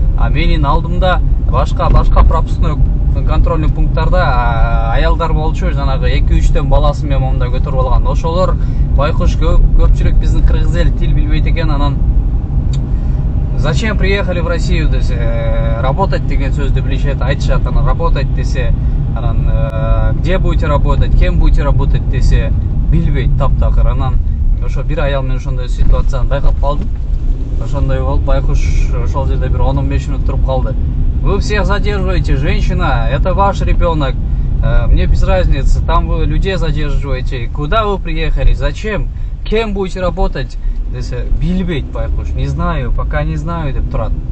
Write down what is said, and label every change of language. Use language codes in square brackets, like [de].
[ky] А менин алдымда башка пропускной контрольный пункттарда аялдар болчу, жанагы 2-3төн баласы менен момунда көтөрүп алган. Ошолор байкуш көпчүлүк биздин кыргыз эл тил билбейт экен. Анан [ru] зачем приехали в Россию [ky] десе, [ru] работать [ky] деген сөздү билишет, айтышат. Анан [ru] работать [ky] десе, анан [ru] где будете работать, кем будете работать [ky] десе билбейт таптакыр. Анан ошо бир аял менен ошондой ситуацияны байкап калдым. Ошондой болуп байкуш ошол жерде бир 10-15 мүнөт туруп калды. [ru] Вы всех задерживаете, женщина, это ваш ребенок, мне без разницы, там вы людей задерживаете, куда вы приехали, зачем, кем будете работать, [ky] десе билбейт байкуш, [ru] не знаю, пока не знаю [ky] деп турат.